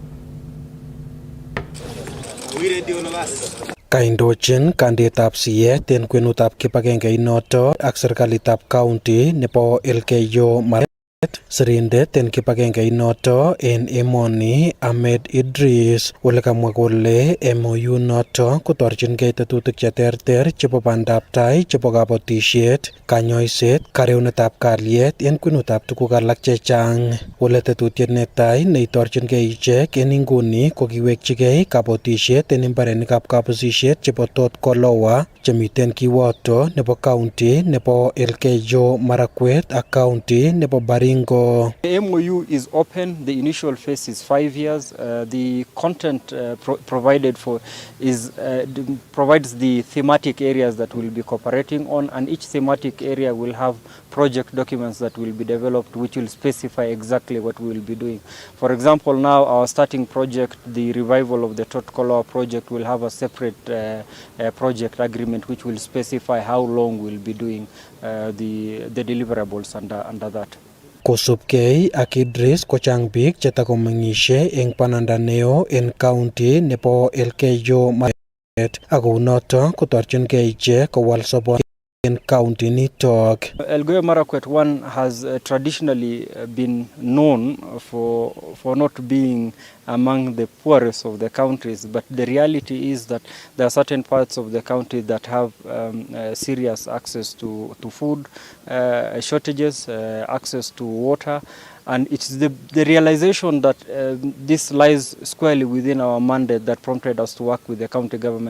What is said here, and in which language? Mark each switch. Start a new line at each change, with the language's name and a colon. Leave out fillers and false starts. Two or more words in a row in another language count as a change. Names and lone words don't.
Kalenjin: Kaindochin kandetab siyet en kwenutab kibagengeit noto ak serikalitab county nebo Elgeyo Marakwet sirindet en kibagengeit noto en emoni Ahmed Idris ole kamwa kole MOU noto kotorchingei tetutik cheterter chebo bandab tai chebo kabatisiet, kanyoiset, kareunetab kalyet en kwenutab tuguk alak chechang. Ole tetutiet netai neitorchingei ichek en inguni ko kiwekchigei kabatisiet en imbarenikab kabusisiet chebo Tot Koloa chemiten kiwoto nebo county nebo Elgeyo Marakwet ak county nebo Baringo.
English: The MOU is open. The initial phase is 5 years. The content provided for provides the thematic areas that we'll be cooperating on, and each thematic area will have project documents that will be developed which will specify exactly what we will be doing. For example, now our starting project, the revival of the Tot Koloa project, will have a separate project agreement which will specify how long we'll be doing the deliverables under that.
Kalenjin: Kosubkei ak Idris kochang biik chetakomeng'ishe eng bananda neo en county nebo Elgeyo Marakwet ak kounoto kotorchingei ichek kowal sobonwek in county nitok.
English: Elgeyo Marakwet one has traditionally been known for not being among the poorest of the counties, but the reality is that there are certain parts of the county that have serious access to food shortages, access to water, and it's the realization that this lies squarely within our mandate that prompted us to work with the county government.